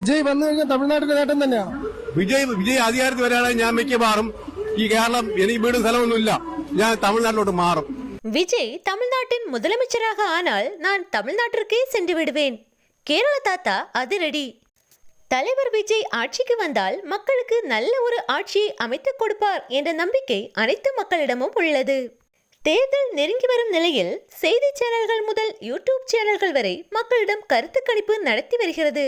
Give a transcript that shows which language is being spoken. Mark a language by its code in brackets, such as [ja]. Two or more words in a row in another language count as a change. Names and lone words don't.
[ml] വിജയ് വന്നു കഴിഞ്ഞാൽ തമിഴ്നാട്ടിലെ നേട്ടം തന്നെയാണ്. വിജയ് അധികാരത്തിൽ വരാണെങ്കിൽ ഞാൻ മിക്കവാറും ഈ കേരളം എനിക്ക് വീടും സ്ഥലമൊന്നുമില്ല, ഞാൻ തമിழ்நாட்டிലോട്ട് மாறும். [ta] விஜய் தமிழ்நாட்டின் முதலமைச்சராக ஆனால் நான் தமிழ்நாட்டிற்கே சென்று விடுவேன். கேரள தாத்தா அதிரடி. தலைவர் விஜய் ஆட்சிக்கு வந்தால் மக்களுக்கு நல்ல ஒரு ஆட்சியை அமைத்துக் கொடுப்பார் என்ற நம்பிக்கை அனைத்து மக்களிடமும் உள்ளது. தேர்தல் நெருங்கி வரும் நிலையில் செய்தி சேனல்கள் முதல் யூடியூப் சேனல்கள் வரை மக்களிடம் கருத்து கணிப்பு நடத்தி வருகிறது.